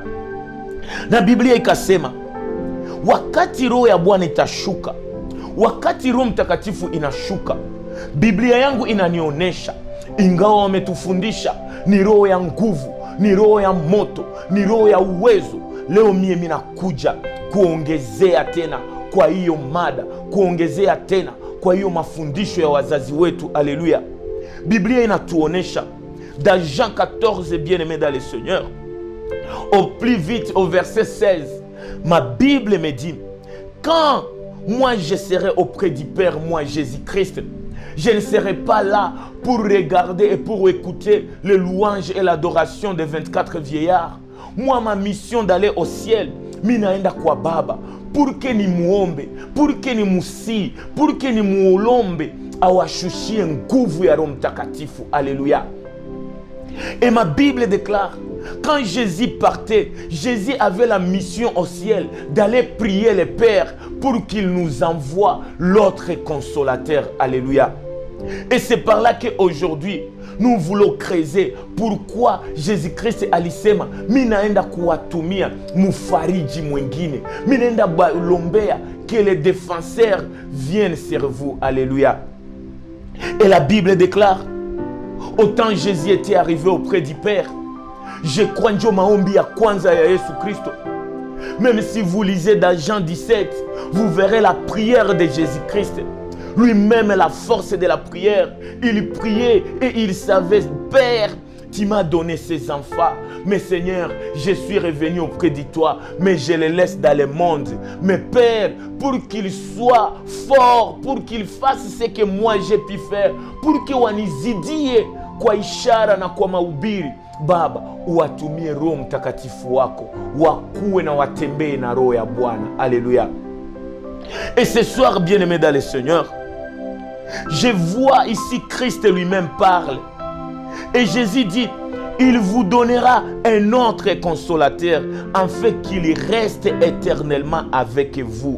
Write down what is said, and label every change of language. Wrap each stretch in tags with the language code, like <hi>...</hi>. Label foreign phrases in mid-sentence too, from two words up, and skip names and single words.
<sw>Na Biblia ikasema wakati Roho ya Bwana itashuka, wakati Roho Mtakatifu inashuka, Biblia yangu inanionesha, ingawa wametufundisha ni roho ya nguvu, ni roho ya moto, ni roho ya uwezo, leo mie minakuja kuongezea tena kwa hiyo mada, kuongezea tena kwa hiyo mafundisho ya wazazi wetu. Haleluya. Biblia inatuonesha</sw> <fr>dans Jean 14, bien-aimé dans le Seigneur, au plus vite au verset 16, ma Bible me dit: quand moi je serai auprès du Père, moi Jésus-Christ, je ne serai pas là pour regarder et pour écouter les louanges et l'adoration des 24 vieillards. Moi, ma mission d'aller au ciel,</fr> <sw>minaenda kwa Baba,</sw> <fr>pour que</fr> <sw>ni muombe,</sw> <fr>pour que</fr> <sw>ni musi,</sw> <fr>pour que</fr> <sw>ni muolombe, awashushie nguvu ya Roho Mtakatifu.</sw> <fr>Alléluia. Et ma Bible déclare, quand Jésus partait, Jésus avait la mission au ciel d'aller prier le Père pour qu'il nous envoie l'autre consolateur. Alléluia. Et c'est par là qu'aujourd'hui, nous voulons creuser pourquoi Jésus-Christ</fr> <sw>alisema minaenda kuwatumia mufariji mwingine, minaenda balombea</sw> <fr>que les défenseurs viennent sur vous. Alléluia. Et la Bible déclare, autant Jésus était arrivé auprès du Père, je crois</fr> <sw>ndio maombi ya kwanza ya Yesu Kristo.</sw> <fr>Même si vous lisez dans Jean 17, vous verrez la prière de Jésus-Christ. Lui-même, la force de la prière. Il priait et il savait, Père, tu m'as donné ces enfants. Mais Seigneur, je suis revenu auprès de toi, mais je les laisse dans le monde. Mais Père, pour qu'ils soient forts, pour qu'ils fassent ce que moi j'ai pu faire, pour que</fr> <sw>wanizidie kwa ishara na kwa mahubiri, Baba, uwatumie Roho Mtakatifu wako, wakuwe na watembee na roho ya Bwana.</sw> <fr>Alléluia. Et ce soir, bien-aimés dans le Seigneur, je vois ici Christ lui-même parle. Et Jésus dit, il vous donnera un autre consolateur, afin qu'il reste éternellement avec vous.</fr>